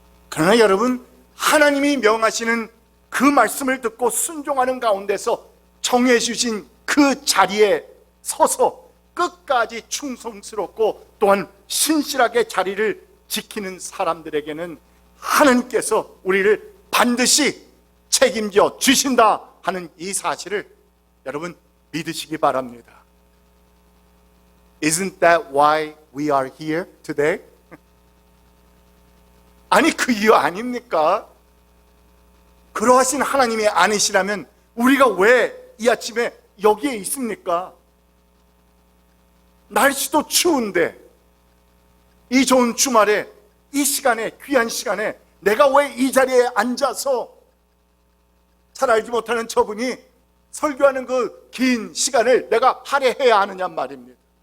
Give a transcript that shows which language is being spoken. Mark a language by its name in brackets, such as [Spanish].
[Korean] 그러나 여러분, 하나님이 명하시는 그 말씀을 듣고 순종하는 가운데서 정해주신 그 자리에 서서 끝까지 충성스럽고 또한 신실하게 자리를 지키는 사람들에게는 하나님께서 우리를 반드시 책임져 주신다 하는 이 사실을 여러분 믿으시기 바랍니다. [English] Isn't that why we are here today? [Korean] 아니, 그 이유 아닙니까? 그러하신 하나님이 아니시라면 우리가 왜 이 아침에 여기에 있습니까? 날씨도 추운데 이 좋은 주말에 이 시간에, 귀한 시간에 내가 왜 이 자리에 앉아서 잘 알지 못하는 저분이 설교하는 그 긴 시간을 내가 할애해야 하느냐 말입니다.